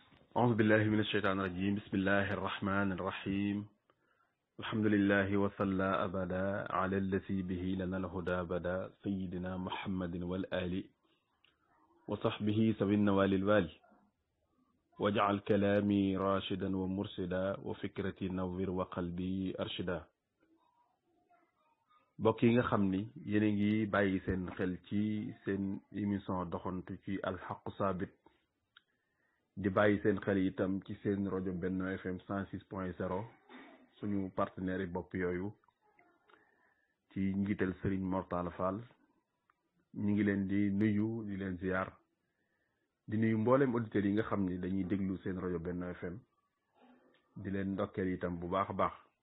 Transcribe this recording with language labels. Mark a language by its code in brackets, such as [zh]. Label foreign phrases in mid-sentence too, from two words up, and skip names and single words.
[ar] أعوذ بالله من الشيطان الرجيم بسم الله الرحمن الرحيم الحمد لله وصلى أبدا على الذي به لنا الهدى بدا سيدنا محمد والآل وصحبه سوي النوال الوالي واجعل كلامي راشدا ومرشدا وفكرتي نور وقلبي أرشدا [wo] mbokk yi nga xam ni yéen a ngi bàyyi seen xel ci seen émission doxantu ci alxaqu saabit di bàyyi seen xel itam ci seen rajo Benno FM 106.0 suñu partenaire yi bopp yooyu ci njiital Serigne Mortala Fall ñi ngi leen di nuyu di leen ziar di nuyu mboolem auditeurs yi nga xam ni dañuy déglu seen rajo Benno FM di leen ndokkeel itam bu baax a baax